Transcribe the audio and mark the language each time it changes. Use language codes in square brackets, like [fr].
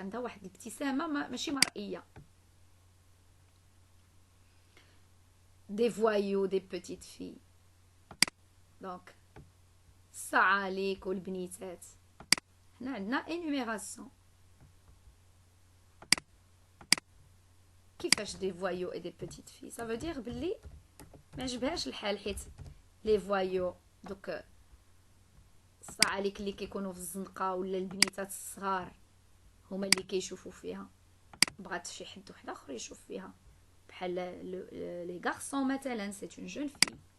[ar] عندها واحد الابتسامة ماشي مرئية. [fr] Des voyous, des petites filles. [ar] Donc, الصعاليك والبنيتات. هنا عندنا énumération. كيفاش [fr] des voyous et des petites filles. Ça veut dire [ar] بلي ما عجبهاش الحال حيت لي فوايو دوك الصعاليك اللي كيكونوا في الزنقه ولا البنيتات الصغار هما اللي كيشوفوا فيها بغات شي حد واحد اخر يشوف فيها بحال لي غارسون مثلا سي اون جون في